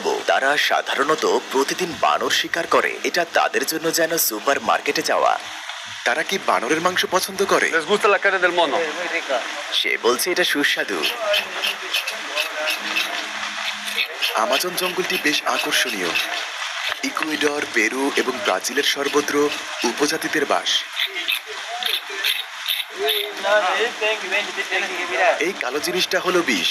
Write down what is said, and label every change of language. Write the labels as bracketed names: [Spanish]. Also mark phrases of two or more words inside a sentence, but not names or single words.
[Bangla] তারা সাধারণত প্রতিদিন বানর শিকার করে। এটা তাদের জন্য যেন [English] super market [Bangla] যাওয়া। তারা কি বানরের মাংস পছন্দ করে? [Spanish] Les gusta la carne del mono. Sí, muy rica. [Bangla] সে বলছে এটা সুস্বাদু। আমাজন জঙ্গলটি বেশ আকর্ষণীয়। ইকুয়েডর, পেরু এবং ব্রাজিলের সর্বত্র উপজাতিদের বাস। এই কালো জিনিসটা হলো বিষ।